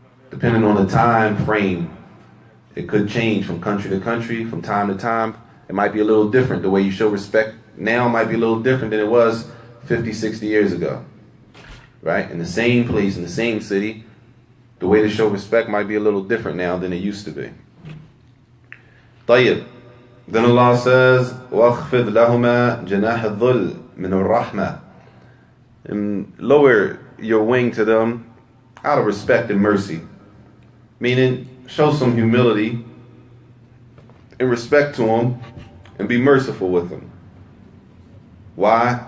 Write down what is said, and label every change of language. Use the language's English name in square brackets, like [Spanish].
[English] Depending on the time frame, it could change from country to country, from time to time. It might be a little different. The way you show respect now might be a little different than it was 50, 60 years ago. Right? In the same place, in the same city, the way to show respect might be a little different now than it used to be. [Arabic] طيب. [English] Then Allah says, [Arabic] وَاخْفِضْ لَهُمَا جَنَاحَ الظُّلِّ مِنَ الرَّحْمَةِ. [English] And lower your wing to them out of respect and mercy. Meaning, show some humility and respect to them and be merciful with them. Why?